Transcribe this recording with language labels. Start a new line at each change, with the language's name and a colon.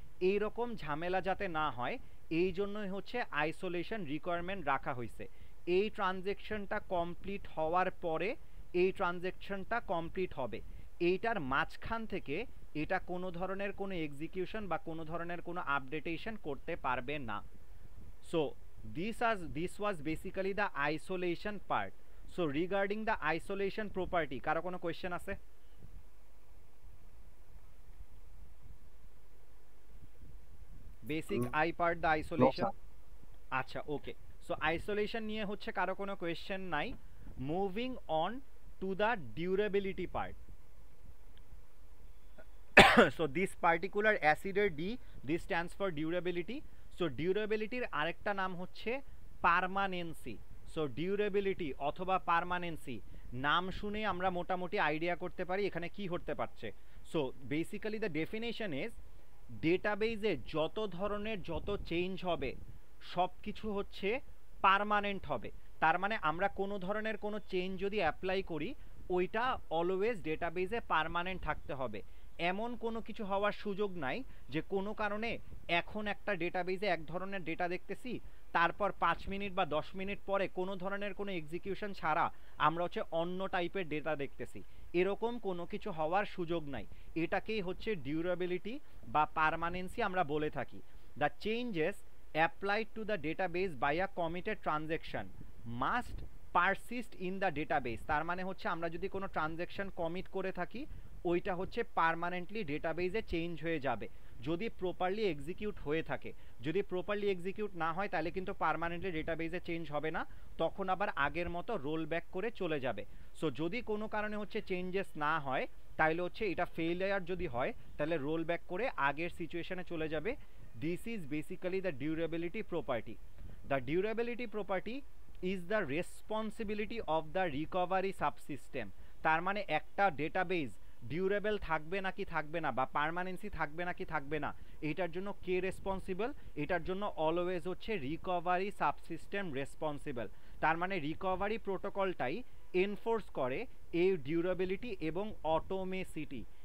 Bangla: এই রকম ঝামেলা যাতে না হয় এই জন্যই হচ্ছে আইসোলেশন রিকোয়ারমেন্ট রাখা হয়েছে। এই ট্রানজ্যাকশনটা কমপ্লিট হওয়ার পরে এই ট্রানজ্যাকশনটা কমপ্লিট হবে, এইটার মাঝখান থেকে এটা কোনো ধরনের কোনো এক্সিকিউশন বা কোনো ধরনের কোনো আপডেটেশন করতে পারবে না।
English: So this was basically the isolation part. So regarding the isolation property,
Bangla: কারো কোনো কোয়েশ্চেন আছে?
English: Basic I part the isolation.
Bangla: আচ্ছা ওকে, সো আইসোলেশন নিয়ে হচ্ছে কারো কোনো কোয়েশ্চেন নাই।
English: Moving on to the durability part. So this particular acid D, this stands for durability. So durability
Bangla: আরেকটা নাম হচ্ছে
English: Permanency.
Bangla: সো ডিউরেবিলিটি অথবা পার্মানেন্সি নাম শুনে আমরা মোটামুটি আইডিয়া করতে পারি এখানে কি হতে পারছে।
English: so basically the definition is
Bangla: ডেটাবেজে যত ধরনের যত চেঞ্জ হবে সব কিছু হচ্ছে পার্মানেন্ট হবে। তার মানে আমরা কোনো ধরনের কোনো চেঞ্জ যদি অ্যাপ্লাই করি ওইটা অলওয়েজ ডেটাবেজে পার্মানেন্ট থাকতে হবে। এমন কোনো কিছু হওয়ার সুযোগ নাই যে কোনো কারণে এখন একটা ডেটাবেজে এক ধরনের ডেটা দেখতেছি, তারপর 5 মিনিট বা 10 মিনিট পরে কোনো ধরনের কোনো এক্সিকিউশন ছাড়া আমরা হচ্ছে অন্য টাইপের ডেটা দেখতেছি, এরকম কোনো কিছু হওয়ার সুযোগ নাই। এটাকেই হচ্ছে ডিউরেবিলিটি বা পার্মানেন্সি আমরা বলে থাকি।
English: The changes applied to the database by a committed transaction must persist in the database।
Bangla: তার মানে হচ্ছে আমরা যদি কোনো ট্রানজ্যাকশন কমিট করে থাকি ওইটা হচ্ছে পার্মানেন্টলি ডেটাবেজে চেঞ্জ হয়ে যাবে যদি প্রপারলি এক্সিকিউট হয়ে থাকে। যদি প্রপারলি এক্সিকিউট না হয় তাহলে কিন্তু পার্মানেন্টলি ডেটাবেজে চেঞ্জ হবে না, তখন আবার আগের মতো রোল ব্যাক করে চলে যাবে। সো যদি কোনো কারণে হচ্ছে চেঞ্জেস না হয় তাহলে হচ্ছে এটা ফেলিয়ার যদি হয় তাহলে রোল ব্যাক করে আগের সিচুয়েশনে চলে যাবে।
English: This is basically the durability property. The durability property is the responsibility of the recovery subsystem।
Bangla: তার মানে একটা ডেটাবেজ ডিউরেবল থাকবে নাকি থাকবে না বা পার্মানেন্সি থাকবে নাকি থাকবে না এটার জন্য কে রেসপন্সিবল? এটার জন্য অলওয়েজ হচ্ছে রিকভারি সাবসিস্টেম রেসপন্সিবল। তার মানে রিকভারি প্রোটোকলটাই এনফোর্স করে এই ডিউরেবিলিটি এবং অটোমেসিটি।